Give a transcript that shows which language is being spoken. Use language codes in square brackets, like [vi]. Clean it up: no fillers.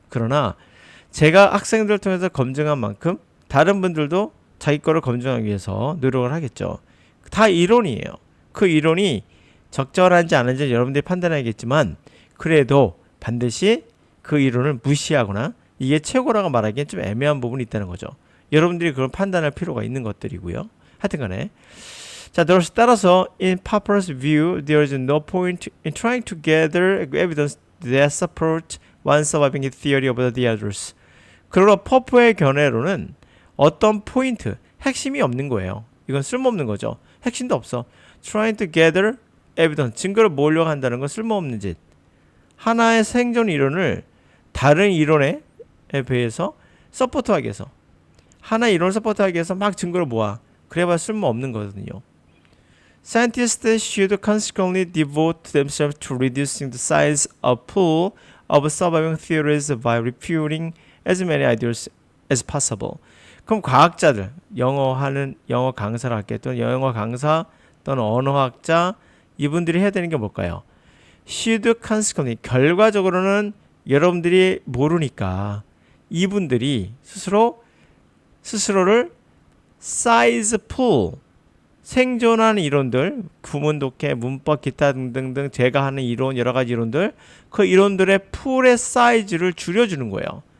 [ko] 그러나 제가 학생들을 통해서 검증한 만큼 다른 분들도 자기 거를 검증하기 위해서 노력을 하겠죠. 다 이론이에요. 그 이론이 적절한지 아닌지 여러분들이 판단해야겠지만 그래도 반드시 그 이론을 무시하거나 이게 최고라고 말하기엔 좀 애매한 부분이 있다는 거죠. 여러분들이 그걸 판단할 필요가 있는 것들이고요. 하여튼간에 자, 따라서 [en] in Popper's view, there is no point in trying to gather evidence that support one surviving theory over the others. [ko] 그러나 퍼프의 견해로는 어떤 포인트, 핵심이 없는 거예요. 이건 쓸모없는 거죠. 핵심도 없어. [en] Trying to gather evidence, [ko] 증거를 모으려고 한다는 건 쓸모없는 짓. 하나의 생존 이론을 다른 이론에 비해서 서포트하기 위해서, 하나의 이론을 서포트하기 위해서 막 증거를 모아. 그래봐야 쓸모없는 거거든요. [en] Scientists should consequently devote themselves to reducing the size of pool of surviving theories by refuting as many ideas as possible. [ko] 그럼 과학자들, 영어 강사를 할게, 또는 영어 강사 또는 언어학자, 이분들이 해야 되는 게 뭘까요? [en] should consequently, [ko] 결과적으로는 여러분들이 모르니까 이분들이 스스로를 size pool, 생존하는 이론들, 구문 독해, 문법, 기타 등등등 제가 하는 이론, 여러 가지 이론들, 그 이론들의 풀의 사이즈를 줄여주는 거예요.